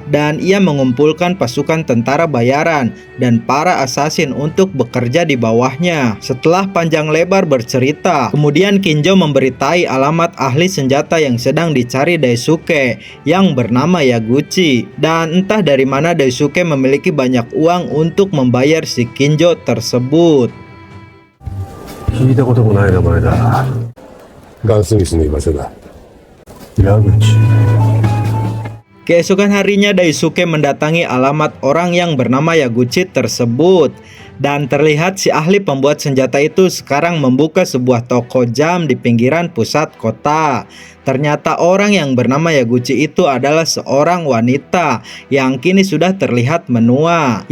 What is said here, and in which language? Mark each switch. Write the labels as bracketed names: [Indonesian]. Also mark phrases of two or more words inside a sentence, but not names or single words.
[Indonesian] Dan ia mengumpulkan pasukan tentara bayaran dan para asasin untuk bekerja di bawahnya. Setelah panjang lebar bercerita, kemudian Kinjo memberitai alamat ahli senjata yang sedang dicari Daisuke yang bernama Yaguchi. Dan entah dari mana Daisuke memiliki banyak uang untuk membayar si Kinjo tersebut. [Japanese] 聞いたこともない名前だ。ガンスミスの居場所だ。矢口。 [Indonesian] Keesokan harinya Daisuke mendatangi alamat orang yang bernama Yaguchi tersebut. Dan terlihat si ahli pembuat senjata itu sekarang membuka sebuah toko jam di pinggiran pusat kota. Ternyata orang yang bernama Yaguchi itu adalah seorang wanita yang kini sudah terlihat menua.